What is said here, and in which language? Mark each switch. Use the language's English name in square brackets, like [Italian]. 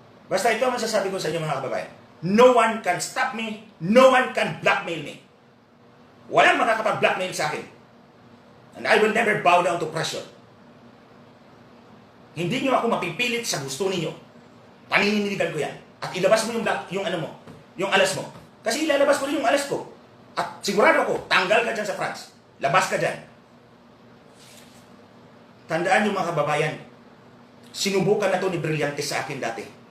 [Filipino] Basta ito ang masasabi ko sa inyo mga kababayan. [English] No one can stop me. No one can blackmail me. [Filipino] Walang makakapag-blackmail sa akin. [English] And I will never bow down to pressure. [Filipino] Hindi nyo ako mapipilit sa gusto ninyo. Panininigan ko yan. At ilabas mo yung alas mo. Kasi ilalabas ko rin yung alas ko. At sigurado ako, tanggal ka dyan sa France. Labas ka dyan. Tandaan nyo mga kababayan, sinubukan na to ni Brillantes sa akin dati.